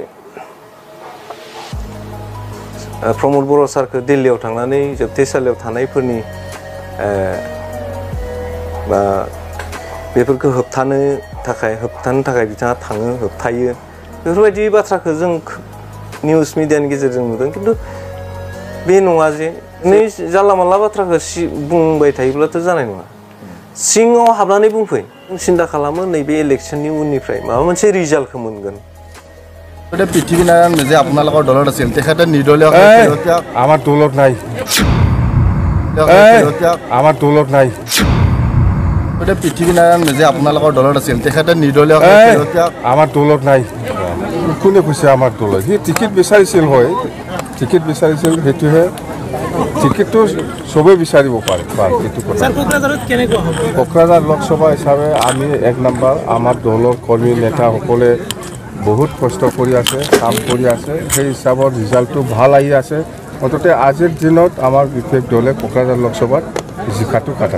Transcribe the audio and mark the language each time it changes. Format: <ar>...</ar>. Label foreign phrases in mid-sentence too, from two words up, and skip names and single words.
<brx>प्रमद बर' सारखौ दिल्लीयाव थांनानै जोबथेसालियाव थानायफोरनि बा बेफोरखौ होबथानो थाखाय बिथाङा थाङो होबथायो बेफोरबायदि बाथ्राखौ जों निउस मिडियानि गेजेरजों नुदों खिन्थु बे नङा जे नै जानला मानला बाथ्राखौ बुंबाय थायोब्लाथ' जानाय नङा सिङाव हाबनानै बुंफै सिन्था खालामो नैबे इलेक्सननि उननिफ्राय माबा मोनसे रिजाल्टखौ मोनगोन</brx> <as>পৃথিৱীনাৰায়ণ যে আপোনালোকৰ দলত আছিল তেখেতে নিৰ্দলীয় আমাৰ দলত নাই আমাৰ দলত নাই পৃথিৱীনাৰায়ণ যে আপোনালোকৰ দলত আছিল তেখেতে নিৰ্দলীয় আমাৰ দলত নাই কোনে কৈছে আমাৰ দলত সি টিকেট বিচাৰিছিল হয় টিকেট বিচাৰিছিল সেইটোহে টিকেটটো চবেই বিচাৰিব পাৰে এইটো কথা কোকৰাঝাৰ লোকসভা হিচাপে আমি 1 নম্বৰ আমাৰ দলৰ কৰ্মী নেতাসকলে বহুত কষ্ট কৰি আছে কাম কৰি আছে সেই হিচাপত ৰিজাল্টটো ভাল আহি আছে অন্তত আজিৰ দিনত আমাৰ বিশেষ দলে কোকৰাঝাৰ লোকসভাত জিকাটো কাটা</as>